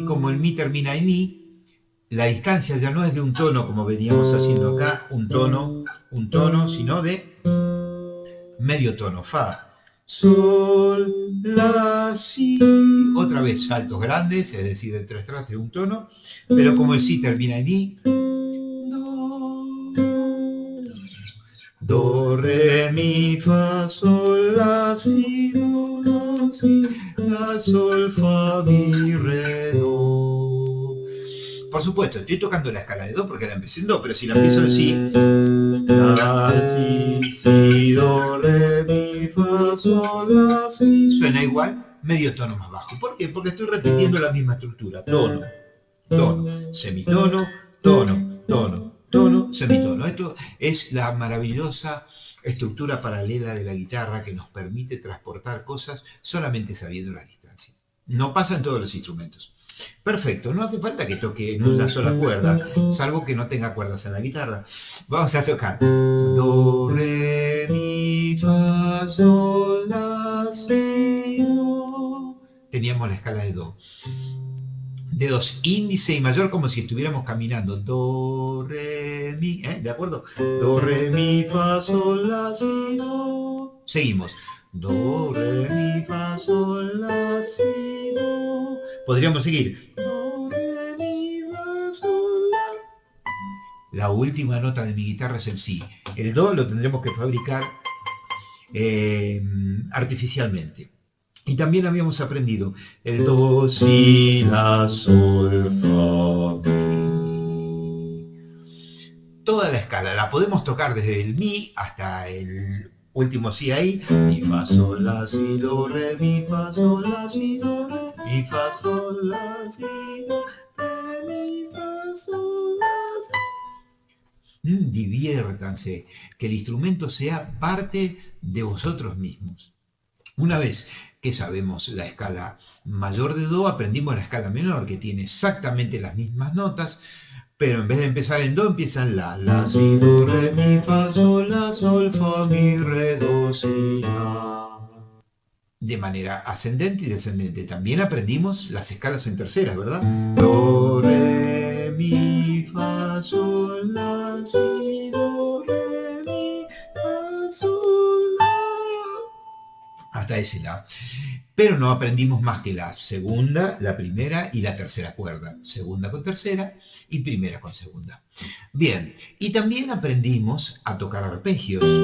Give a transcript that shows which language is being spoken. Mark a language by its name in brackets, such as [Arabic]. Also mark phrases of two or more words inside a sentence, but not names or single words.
[Spanish] Como el mi termina en mi, la distancia ya no es de un tono como veníamos haciendo acá, un tono, sino de medio tono. Fa, sol, la, si. Otra vez saltos grandes, es decir, de tres trastes de un tono, pero como el si termina en i, do, re, mi, fa, sol, la, si, do, si, la, sol, fa, mi, re, do. Por supuesto, estoy tocando la escala de do porque la empecé en do, pero si la empiezo en si, la, si, do, re, mi, fa, sol, la, si, suena igual, medio tono más bajo. ¿Por qué? Porque estoy repitiendo la misma estructura. Tono, tono, semitono, tono, tono, tono, semitono. Esto es la maravillosa estructura paralela de la guitarra que nos permite transportar cosas solamente sabiendo las distancias. No pasa en todos los instrumentos. Perfecto, no hace falta que toque en una sola cuerda, salvo que no tenga cuerdas en la guitarra. Vamos a tocar do, re, mi, fa, sol, la, si, do. Teníamos la escala de do. Dedos índice y mayor como si estuviéramos caminando. Do, re, mi, ¿de acuerdo? Do, re, mi, fa, sol, la, si, do. Seguimos. Do, re, mi, fa, sol, la, si, do. Podríamos seguir. Do, re, mi, fa, sol, la. La última nota de mi guitarra es el si. El do lo tendremos que fabricar artificialmente. Y también habíamos aprendido el do, si, la, sol, fa, mi. Toda la escala la podemos tocar desde el mi hasta el último si ahí. Mi, fa, sol, la, si, do, re, mi, fa, sol, la, si, do, re, mi, fa, sol, la, si, do, re, mi, fa, Diviértanse, que el instrumento sea parte de vosotros mismos. Una vez que sabemos la escala mayor de Do, aprendimos la escala menor, que tiene exactamente las mismas notas, pero en vez de empezar en Do, empiezan la, si, do, re, mi, fa, sol, la, sol, fa, mi, re, do, si, la. De manera ascendente y descendente. También aprendimos las escalas en terceras, ¿verdad? Do, re, mi, fa, sol, la, si, do, re, mi, fa, sol, la. Hasta ese la. Pero no aprendimos más que la segunda, la primera y la tercera cuerda. Segunda con tercera y primera con segunda. Bien, y también aprendimos a tocar arpegios.